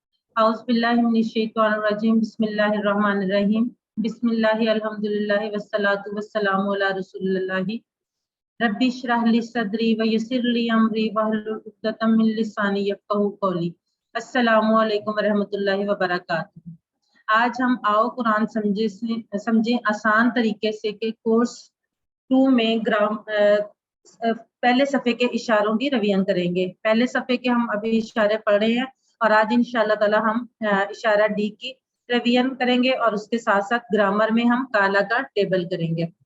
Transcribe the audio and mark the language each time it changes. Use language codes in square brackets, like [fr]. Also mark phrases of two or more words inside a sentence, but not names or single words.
[ar] أعوذ بالله من الشيطان الرجيم بسم الله الرحمن الرحيم بسم الله الحمد لله والصلاة والسلام على رسول الله رب اشرح لي صدري ويسر لي أمري واحلل عقدة من لساني يفقهوا قولي. السلام عليكم ورحمة الله وبركاته. [ur] آج ہم آؤ قرآن سمجھیں آسان طریقے سے کے کورس 2 میں پہلے صفحے کے اشاروں کی ریویژن کریں گے. پہلے صفحے کے ہم ابھی اشارے پڑھے ہیں اور آج [ar] إن شاء الله تعالى [ur] ہم اشارہ ڈی کی ریویژن کریں گے اور اس کے ساتھ ساتھ گرامر میں ہم قال کا ٹیبل کریں گے.